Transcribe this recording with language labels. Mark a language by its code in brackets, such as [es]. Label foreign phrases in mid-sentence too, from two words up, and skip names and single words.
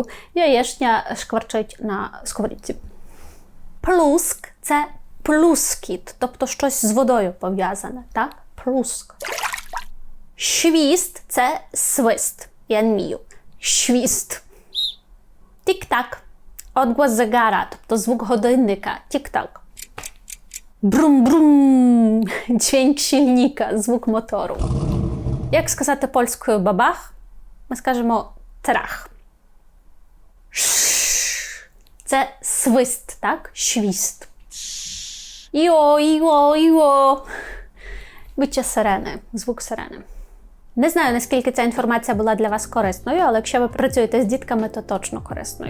[uk] Яєчня шкварчить на сковорідці. Плуск – це плускіт. Тобто щось з водою пов'язане. Так? Плуск. Świst – це свист. Я не вмію. Świst. Тік-так. [pl] Odgłos zegara, [uk] тобто звук годинника. Тік-так. Брум-брум. [pl] Дźwięk silnika, [uk] звук мотору. Як сказати польською бабах? Ми скажемо трах. Це свист, так? Świst. Іо, іо, іо. Биття сирени, звук сирени. Не знаю, наскільки ця інформація була для вас корисною, але якщо ви працюєте з дітками, то точно корисною.